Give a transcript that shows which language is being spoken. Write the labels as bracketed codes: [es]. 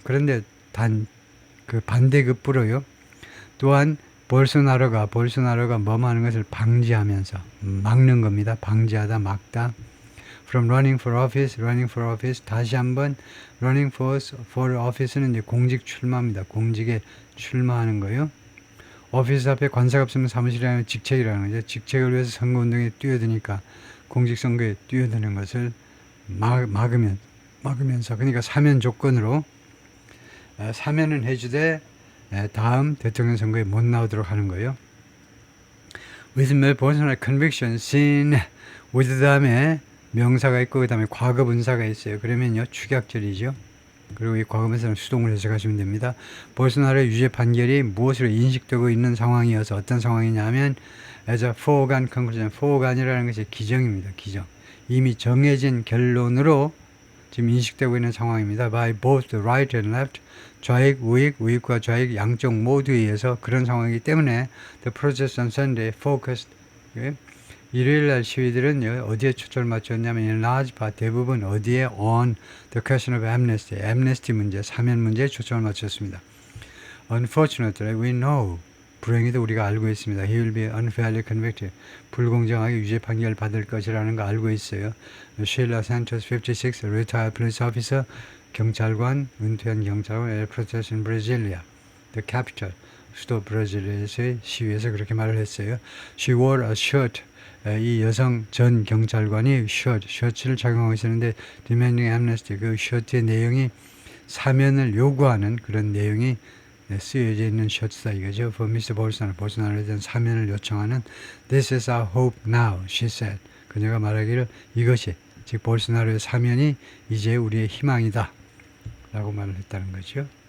[ko] 그런데 그 반대급부로요. 또한 볼소나로가 뭐뭐 하는 것을 방지하면서 막는 겁니다. 방지하다, 막다. [en] From running for office. [ko] 다시 한번 running for office는 이제 공직 출마입니다. 공직에 출마하는 거요. 오피스 앞에 관사가 없으면 사무실이라는 직책이라는 거죠. 직책을 위해서 선거운동에 뛰어드니까 공직선거에 뛰어드는 것을 막으면서, 그러니까 사면 조건으로 사면은 해주되 다음 대통령 선거에 못 나오도록 하는 거예요. [en] With Bolsonaro conviction seen with [ko] 다음에 명사가 있고 그 다음에 과거 분사가 있어요. 그러면요, 축약절이죠. 그리고 이 과거분사는 수동을 해석하시면 됩니다. 볼소나로의 유죄 판결이 무엇으로 인식되고 있는 상황이어서 어떤 상황이냐면 [en] as a foregone conclusion. [ko] foregone이라는 것이 기정입니다. 기정. 이미 정해진 결론으로 지금 인식되고 있는 상황입니다. [en] by both the right and left. [ko] 좌익, 우익, 우익과 좌익 양쪽 모두에 의해서 그런 상황이기 때문에 [en] the protest on Sunday focused. [ko] 일요일날 시위들은 어디에 초점을 맞췄냐면 [en] in large part [ko] 대부분 어디에 [en] on the question of amnesty. [ko] amnesty 문제, 사면 문제에 초점을 맞췄습니다. [en] Unfortunately, we know. [ko] 불행히도 우리가 알고 있습니다. [en] He will be unfairly convicted. [ko] 불공정하게 유죄 판결 받을 것이라는 거 알고 있어요. [en] Sheila Santos, 56, retired police officer, [ko] 경찰관, 은퇴한 경찰관, [en] at protest in Brasilia, the capital, [ko] 수도 브라질리아에서의 시위에서 그렇게 말을 했어요. [en] She wore a shirt. [ko] 이 여성 전 경찰관이 셔츠를 착용하고 있었는데 [en] demanding amnesty. [ko] 그 셔츠의 내용이 사면을 요구하는 그런 내용이 쓰여져 있는 셔츠다 이거죠. [en] For Mr. Bolsonaro, [ko] 볼소나로에 대한 사면을 요청하는 [en] This is our hope now, she said. [ko] 그녀가 말하기를 이것이, 즉 볼소나로의 사면이 이제 우리의 희망이다 라고 말을 했다는 거죠.